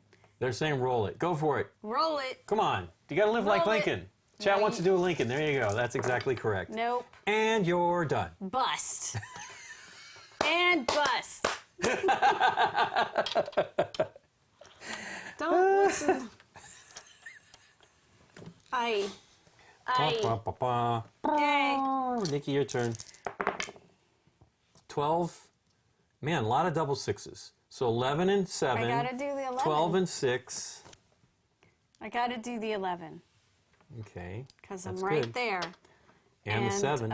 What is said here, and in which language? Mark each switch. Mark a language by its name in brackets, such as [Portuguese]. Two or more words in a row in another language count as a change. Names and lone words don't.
[English] They're saying roll it. Go for it. Roll it. Come on. You got to live like Roll it. Lincoln. Chat No, wants to do a Lincoln. There you go. That's exactly correct. Nope. And you're done. Bust. And bust. Don't listen. Aye. Aye. Ba, ba, ba, ba. Yay. Nikki, your turn. 12. Man, a lot of double sixes. So 11 and 7. I gotta do the 11. 12 and 6. I gotta do the 11 Okay. because I'm that's right good. there. And the 7.